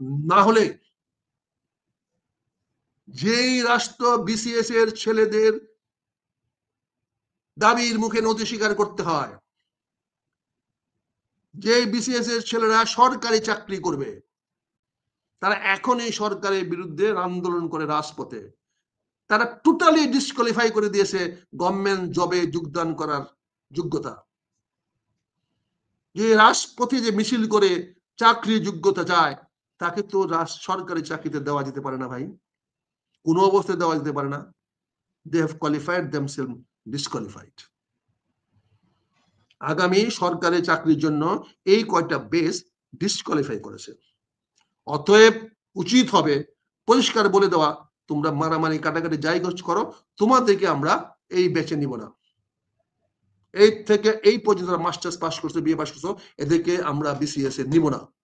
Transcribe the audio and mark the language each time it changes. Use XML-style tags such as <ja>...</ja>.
<bn>না হলে যেই রাষ্ট্র বিসিএস এর ছেলেদের দাবির মুখে নথি স্বীকার করতে হয়, যে বিসিএস এর ছেলেরা সরকারি চাকরি করবে, তারা এখন এই সরকারের বিরুদ্ধে আন্দোলন করে রাজপথে, তারা টোটালি ডিসকোয়ালিফাই করে দিয়েছে গভর্নমেন্ট জবে যোগদান করার যোগ্যতা। যে রাজপথে যে মিছিল করে চাকরি যোগ্যতা চায়, তাকে তো সরকারি চাকরিতে দেওয়া যেতে পারে না ভাই, কোনো অবস্থায় দেওয়া যেতে পারে না।</bn> <en>They have qualified themselves disqualified.</en> <bn>আগামী সরকারি চাকরির জন্য এই কয়টা বেস ডিসকোয়ালিফাই করেছে। অতএব উচিত হবে পরিষ্কার বলে দেওয়া, তোমরা মারামারি কাটাকাটি যাই করো, তোমাদেরকে আমরা এই বেছে নিব না। এই থেকে এই পর্যন্ত মাস্টার্স পাস করছো, বিএ পাস করছো, এদেরকে আমরা বিসিএস এ নিব না।</bn>